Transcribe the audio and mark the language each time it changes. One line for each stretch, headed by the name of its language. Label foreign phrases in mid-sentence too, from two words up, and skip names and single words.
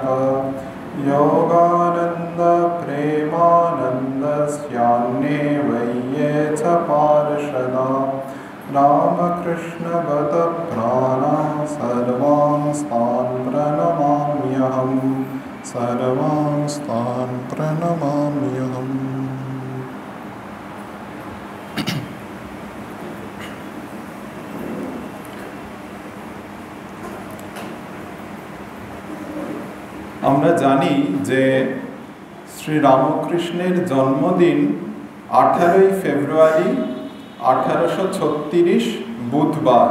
Sanskrit: योगानन्द प्रेमानन्दस्यान्ये वैये च पार्षदा रामकृष्णगत प्राणा सर्वांस्तान् प्रणमाम्यहम् सर्वांस्तान् प्रणमाम्यहम्।
Bangla: আমরা জানি যে শ্রী রামকৃষ্ণের জন্মদিন 18 ফেব্রুয়ারি 1836 বুধবার।